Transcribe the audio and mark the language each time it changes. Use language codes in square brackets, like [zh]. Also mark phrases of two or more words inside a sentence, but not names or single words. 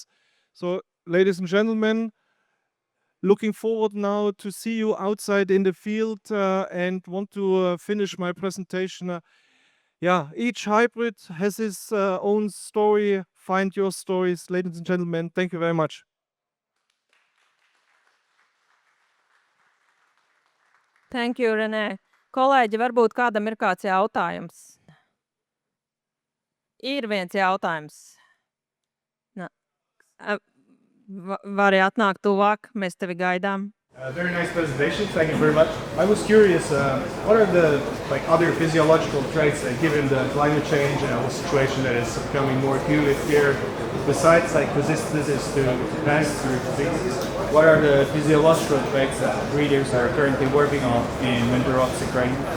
[en] So, ladies and gentlemen, looking forward now to see you outside in the field, and want to finish my presentation. Each hybrid has its own story. Find your stories, ladies and gentlemen. Thank you very much. Thank you, Rene. [lv] Kolēģi, varbūt kādam ir kāds jautājums? Ir viens jautājums. Vari atnākt tuvāk, mēs tevi gaidām. [en] Very nice presentation. Thank you very much. I was curious, what are the other physiological traits given the climate change and the situation that is becoming more acute here, besides resistance to pest through diseases? What are the physiological traits that breeders are currently working on in winter oxy grain?